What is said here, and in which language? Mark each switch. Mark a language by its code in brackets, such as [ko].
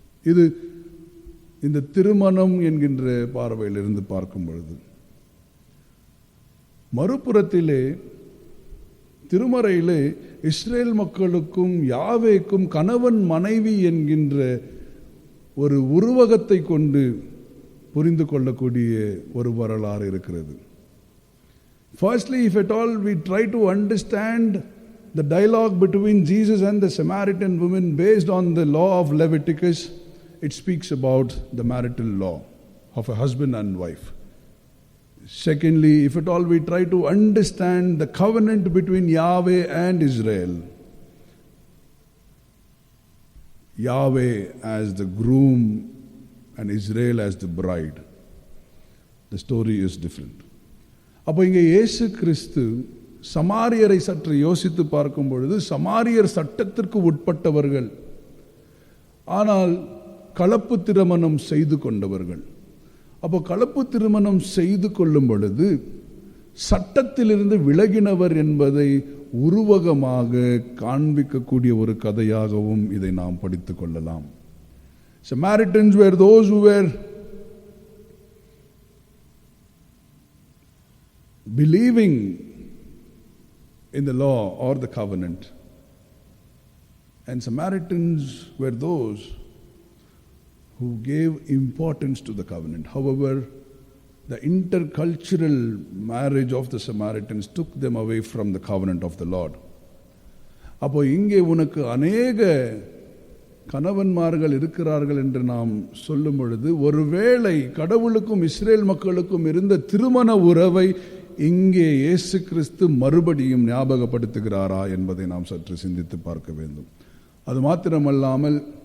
[ta] இது இந்த திருமணம் என்கின்ற பார்வையிலிருந்து பார்க்கும் பொழுது, மறுபுறத்திலே திருமறையிலே இஸ்ரேல் மக்களுக்கும் யாவேக்கும் கணவன் மனைவி என்கின்ற ஒரு உருவகத்தை கொண்டு புரிந்து கொள்ளக்கூடிய ஒரு வரலாறு இருக்கிறது. [en] Firstly, if at all we try to understand the dialogue between Jesus and the Samaritan woman based on the law of Leviticus, it speaks about the marital law of a husband and wife. Secondly, if at all we try to understand the covenant between Yahweh and Israel, Yahweh as the groom and Israel as the bride, the story is different. [ta] அப்போ இங்கே இயேசு கிறிஸ்து சமாரியரை சற்று யோசித்து பார்க்கும் பொழுது, சமாரியர் சட்டத்திற்கு உட்பட்டவர்கள், ஆனால் கலப்பு திருமணம் செய்து கொண்டவர்கள். அப்போ கலப்பு திருமணம் செய்து கொள்ளும் பொழுது சட்டத்திலிருந்து விலகினவர் என்பதை உருவகமாக காண்பிக்கக்கூடிய ஒரு கதையாகவும் இதை நாம் படித்துக் கொள்ளலாம். [en] Samaritans were those who were believing in the law or the covenant, and Samaritans were those who gave importance to the covenant. However, the intercultural marriage of the Samaritans took them away from the covenant of the Lord. [ta] அப்போ இங்கே உனக்கு அநேக கணவன்மார்கள் இருக்கிறார்கள் என்று நாம் சொல்லும் பொழுது, ஒருவேளை கடவுளுக்கும் இஸ்ரேல் மக்களுக்கும் இருந்த திருமண உறவை இங்கே இயேசு கிறிஸ்து மறுபடியும் ஞாபகப்படுத்துகிறாரா என்பதை நாம் சற்று சிந்தித்து பார்க்க வேண்டும். அது மாத்திரமல்லாமல்